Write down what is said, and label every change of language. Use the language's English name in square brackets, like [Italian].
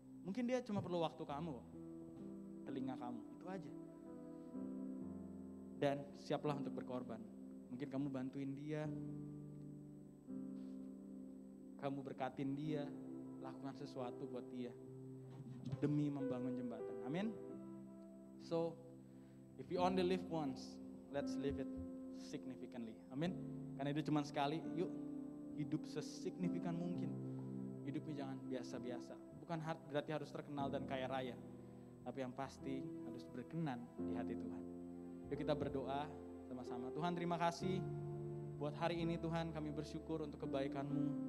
[Indonesian] Mungkin dia cuma perlu waktu kamu, telinga kamu, itu aja. Dan siaplah untuk berkorban. Mungkin kamu bantuin dia, kamu berkatin dia, lakukan sesuatu buat dia demi membangun jembatan. Amin. [English] So, if you only live once, let's live it significantly. [Indonesian] Amin. Karena itu cuma sekali, yuk hidup sesignifikan mungkin. Hidupnya jangan biasa-biasa. Bukan berarti harus terkenal dan kaya raya. Tapi yang pasti harus berkenan di hati Tuhan. Yuk kita berdoa sama-sama. Tuhan, terima kasih buat hari ini Tuhan, kami bersyukur untuk kebaikan-Mu.